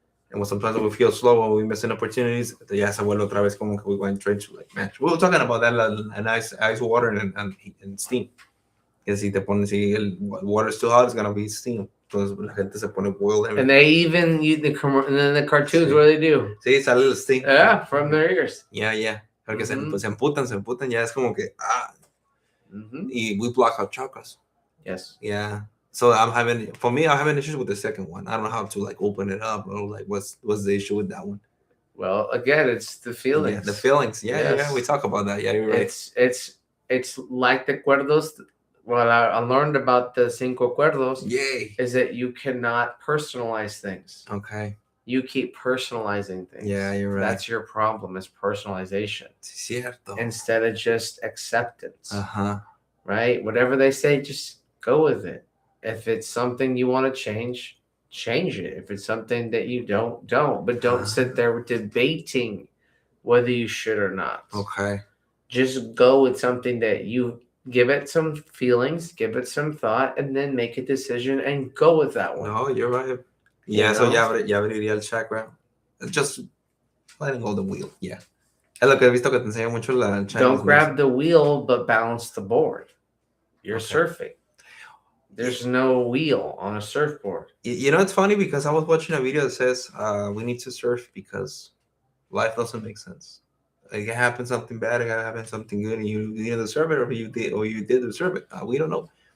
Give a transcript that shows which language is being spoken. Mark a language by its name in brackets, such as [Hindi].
[English] And when sometimes we feel slow or we missing opportunities, [Spanish] ya se vuelve otra vez como que [English] we went trying to like match. We were talking about that, and ice water and steam. [Spanish] Que si te pones, si el [English] water is too hot, it's gonna be steam. [Spanish] Entonces la gente se pone boiled. [English] And they even use and then the cartoons, [Spanish] Sí. [English] what do they do? [Spanish] Sí, sale el steam. [English] Yeah, from their ears. Yeah. [Spanish] Porque se emputan, ya es como que, y [English] we block our chakras. Yes. Yeah. So I'm having issues with the second one. I don't know how to like open it up, or like what's the issue with that one. Well, again, it's the feelings. Yeah, the feelings. Yeah, we talk about that. Yeah, you're right. It's like the cuerdos. What I learned about the cinco cuerdos is that you cannot personalize things. Okay. You keep personalizing things. Yeah, you're right. That's your problem, is personalization. [Spanish] Cierto. [English] Instead of just acceptance. Right? Whatever they say, just go with it. If it's something you want to change it. If it's something that you don't. But don't sit there debating whether you should or not. Okay. Just go with something that you give it some feelings, give it some thought, and then make a decision and go with that one. No, you're right. Yeah, so [Spanish] ya abriría el chakra. [English] Just letting go the wheel. Yeah. [Spanish] Es lo que he visto que te enseña mucho la Chinese. [English] Don't grab the wheel, but balance the board. You're surfing. There's no wheel on a surfboard. You know, it's funny because I was watching a video that says we need to surf because life doesn't make sense. Like, it happened something bad, it happened something good, and you didn't deserve it, or you did deserve it. We don't know.